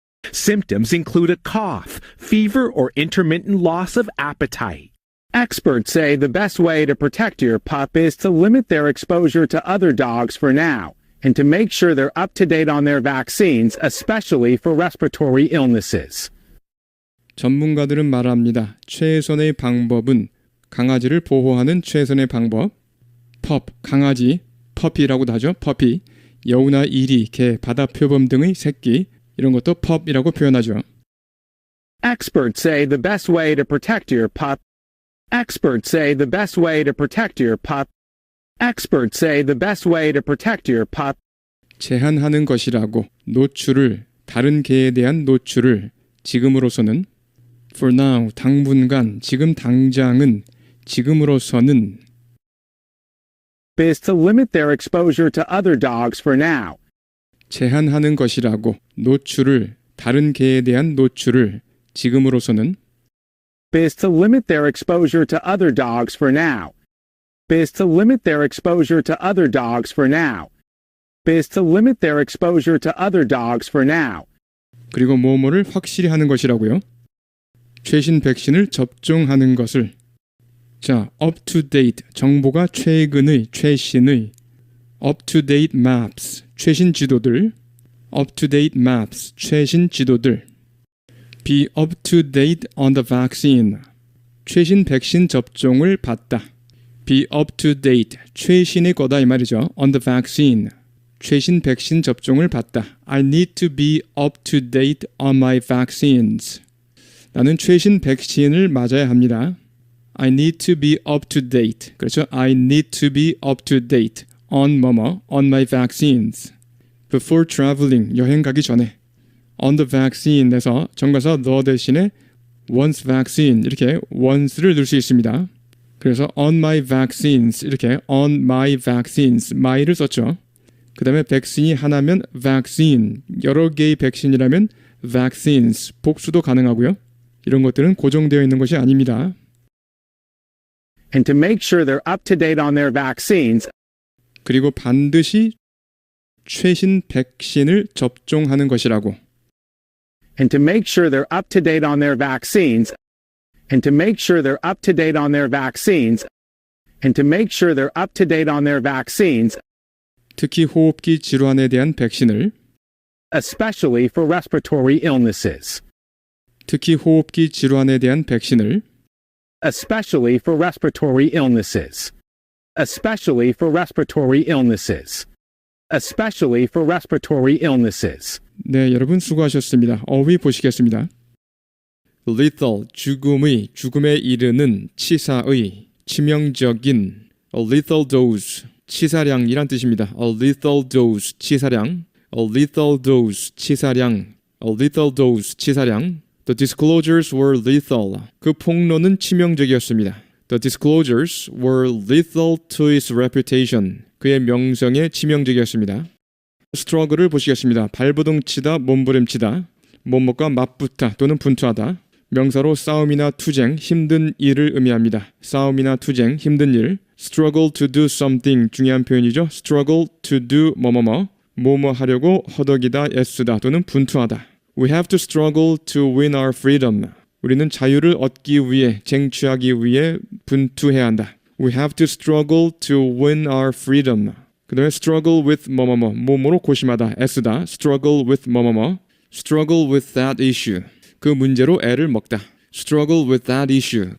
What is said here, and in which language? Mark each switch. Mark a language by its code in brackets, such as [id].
[en] Symptoms include a cough, fever, or intermittent loss of appetite. Experts say the best way to protect your pup is to limit their exposure to other dogs for now, and to make sure they're up to date on their vaccines, especially for respiratory illnesses. [ko] 전문가들은 말합니다. 최선의 방법은 강아지를 보호하는 최선의 방법. 펍, 강아지, 퍼피라고도 하죠. 퍼피, 여우나 이리, 개, 바다표범 등의 새끼 이런 것도 펍이라고 표현하죠. [en] Experts say the best way to protect your pup. Experts say the best way to protect your pup. Experts say the best way to protect your pup. [ko] 제한하는 것이라고 노출을 다른 개에 대한 노출을 지금으로서는 for now 당분간 지금 당장은 지금으로서는 [en] Is to limit their exposure to other dogs for now. [ko] 제한하는 것이라고 노출을 다른 개에 대한 노출을 지금으로서는 [en] Is to limit their exposure to other dogs for now. Is to limit their exposure to other dogs for now. Is to limit their exposure to other dogs for now. [ko] 그리고 뭐뭐를 확실히 하는 것이라고요. [en] 최신 백신을 접종하는 것을 자, up to date [ko] 정보가 최근의 최신의 [en] up to date maps [ko] 최신 지도들 [en] up to date maps 최신 지도들 be up to date on the vaccine [ko] 최신 백신 접종을 받다 [en] be up to date [ko] 최신의 거다 이 말이죠. [en] on the vaccine [ko] 최신 백신 접종을 받다 [en] I need to be up to date on my vaccines [ko] 나는 최신 백신을 맞아야 합니다. [en] I need to be up to date. [ko] 그렇죠? [en] I need to be up to date on 뭐뭐, on my vaccines. Before traveling, [ko] 여행 가기 전에. On the vaccine에서 정관사 the 대신에 once vaccine 이렇게 once를 넣을 수 있습니다. 그래서 on my vaccines 이렇게 on my vaccines my를 썼죠. 그 다음에 백신이 하나면 vaccine, 여러 개의 백신이라면 vaccines, 복수도 가능하고요. 이런 것들은 고정되어 있는 것이 아닙니다. [en] And to make sure they're up to date on their vaccines. [ko] 그리고 반드시 최신 백신을 접종하는 것이라고. [en] And to make sure they're up to date on their vaccines. And to make sure they're up to date on their vaccines. And to make sure they're up to date on their vaccines. [ko] 특히 호흡기 질환에 대한 백신을 [en] Especially for respiratory illnesses. [ko] 특히 호흡기 질환에 대한 백신을 [en] Especially for respiratory illnesses. Especially for respiratory illnesses. Especially for respiratory illnesses. [ko] 네, 여러분 수고하셨습니다. 어휘 보시겠습니다. lethal, 죽음에 이르는 치사의, 치명적인 [en] a lethal dose, [ko] 치사량이란 뜻입니다. [en] a lethal dose, 치사량 a lethal dose, 치사량 a lethal dose, 치사량 The disclosures were lethal. [ko] 그 폭로는 치명적이었습니다. [en] The disclosures were lethal to his reputation. [ko] 그의 명성에 치명적이었습니다. [en] struggle을 보시겠습니다. [ko] 발버둥치다, 몸부림치다, 뭐뭐가 맞붙다 또는 분투하다. 명사로 싸움이나 투쟁, 힘든 일을 의미합니다. 싸움이나 투쟁, 힘든 일. [en] struggle to do something [ko] 중요한 표현이죠. struggle to do 뭐뭐 하려고 허덕이다, 애쓰다 또는 분투하다. [en] We have to struggle to win our freedom. [ko] 우리는 자유를 얻기 위해, 쟁취하기 위해 분투해야 한다. [en] We have to struggle to win our freedom. [ko] 그 다음에 struggle with 뭐뭐로 고심하다, 애쓰다. [en] struggle with struggle with that issue. [ko] 그 문제로 애를 먹다. [en] struggle with that issue.